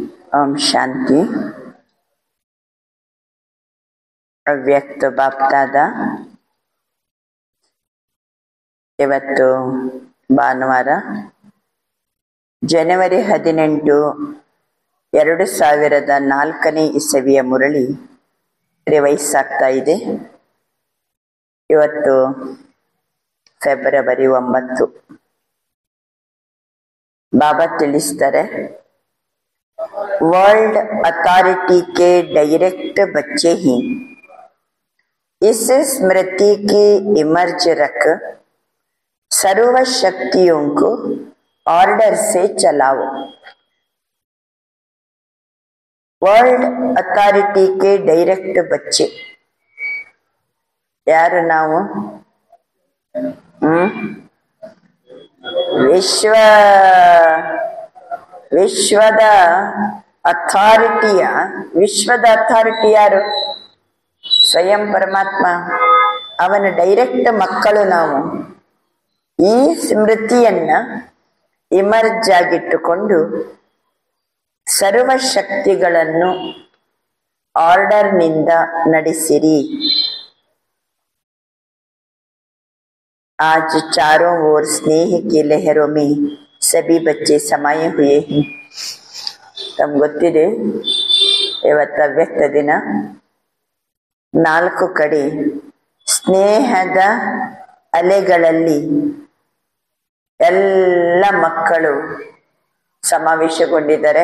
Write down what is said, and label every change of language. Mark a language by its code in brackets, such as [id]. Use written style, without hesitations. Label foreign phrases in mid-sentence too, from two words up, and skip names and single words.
[hi] ओम शांति। [kn] ಅವ್ಯಕ್ತ ಬಾಪ್ತಾದ ಇವತ್ತು ಭಾನುವಾರ ಜನವರಿ 18, 2004 ಇಸವಿಯ ಮುರಳಿ ರಿವೈಸ್ ಆಗ್ತಾ ಇದೆ. ಇವತ್ತು ಫೆಬ್ರವರಿ 9. ಬಾಬಾ ತಿಳಿಸ್ತಾರೆ, [en] world authority [hi] के डायरेक्ट बच्चे ही इस स्मृति की इमर्ज रख सर्व शक्तियों को ऑर्डर से चलाओ. [en] world authority [hi] के डायरेक्ट बच्चे यार [kn] ನಾವು ವಿಶ್ವದ ಅಥಾರಿಟಿ ಯಾರು? ಸ್ವಯಂ ಪರಮಾತ್ಮ. ಅವನ ಡೈರೆಕ್ಟ್ ಮಕ್ಕಳು ನಾವು. ಈ ಸ್ಮೃತಿಯನ್ನ ಇಮರ್ಜ್ ಆಗಿಟ್ಟುಕೊಂಡು ಸರ್ವಶಕ್ತಿಗಳನ್ನು ಆರ್ಡರ್ನಿಂದ ನಡೆಸಿರಿ. [hi] आज चारों ओर स्नेह की लहरों में सभी बच्चे समाये हुए हैं. [kn] ತಮ್ಗೆ ಗೊತ್ತಿದೆ, ಇವತ್ತು ಅವ್ಯಕ್ತ ದಿನ. 4 ಕಡೆ ಸ್ನೇಹದ ಅಲೆಗಳಲ್ಲಿ ಎಲ್ಲ ಮಕ್ಕಳು ಸಮಾವೇಶಗೊಂಡಿದ್ದಾರೆ.